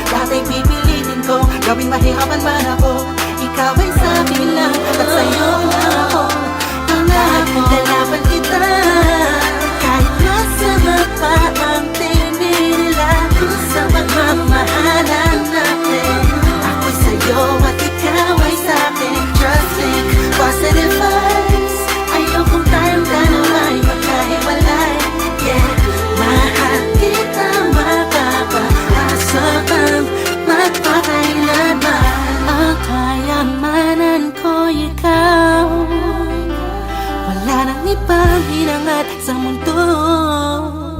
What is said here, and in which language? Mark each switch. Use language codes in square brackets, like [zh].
[tl] Lahat ay pipilitin ko, gawin mahirapan man ako. Ikaw ay sa akin lang at sa'yo lang ako. Pangako, lalaban kita kahit masama pa ang tingin nila sa pagmamahalan natin. Ako'y sa'yo at ikaw ay sa'kin. [en] Just think positive vibes. [tl] Ayokong tayong dalawa'y magkahiwalay. Yeah, mahal kita, makakaasa kang magpakailanman. Ang kayamanan ko ikaw, wala nang ibang hinangat sa mundo.